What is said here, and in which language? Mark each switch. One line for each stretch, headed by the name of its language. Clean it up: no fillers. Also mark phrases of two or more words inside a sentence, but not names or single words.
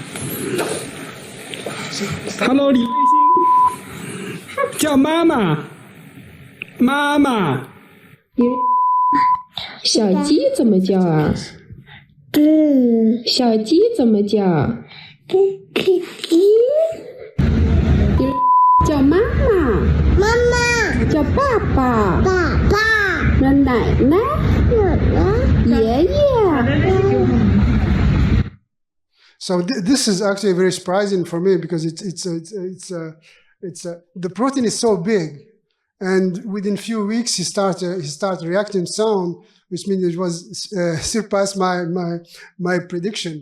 Chinese: Hello， 李卫星，叫妈妈，妈妈。小鸡怎么叫啊？小鸡怎么叫？
Vietnamese: Chào mama. Mama. Chào papa. Papa. Nên này nè.
English: Yeah, yeah. So this is actually very surprising for me because the protein is so big, and within few weeks he started reacting sound, which means it was surpassed my prediction.